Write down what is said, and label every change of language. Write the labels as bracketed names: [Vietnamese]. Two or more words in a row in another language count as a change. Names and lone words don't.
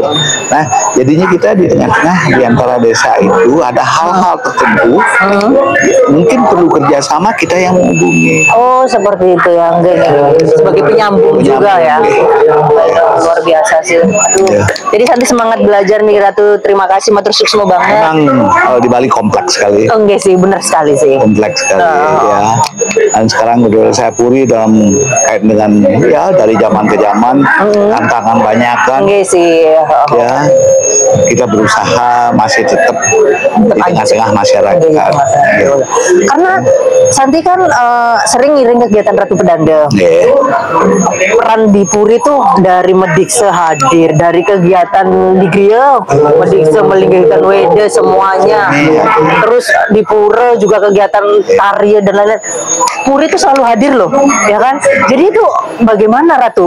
[Indonesian] Nah, jadinya kita di tengah-tengah di antara desa itu ada hal-hal tertentu, mungkin perlu kerjasama kita yang menghubungi. Oh, seperti itu ya, sebagai penyambung juga ya. Luar biasa sih. Aduh. Jadi Santi semangat belajar nih Ratu. Terima kasih, [Balinese] matur suksma banget. [Indonesian] Memang di Bali kompleks sekali. Enggak sih, benar sekali sih. Kompleks sekali ya. Dan sekarang menurut saya Puri dalam kait dengan ya dari zaman ke zaman tantangan banyak kan. Enggak sih. Ya, kita berusaha masih tetap di tengah-tengah masyarakat. Ya. Karena Santi kan sering ngiring kegiatan Ratu Pedanda. Peran di Puri tuh dari Medikse hadir, dari kegiatan di Griya, Medikse melinggikan Wede semuanya. Terus di Pura juga kegiatan tari dan lain-lain. Puri itu selalu hadir loh, ya kan? Jadi itu bagaimana Ratu?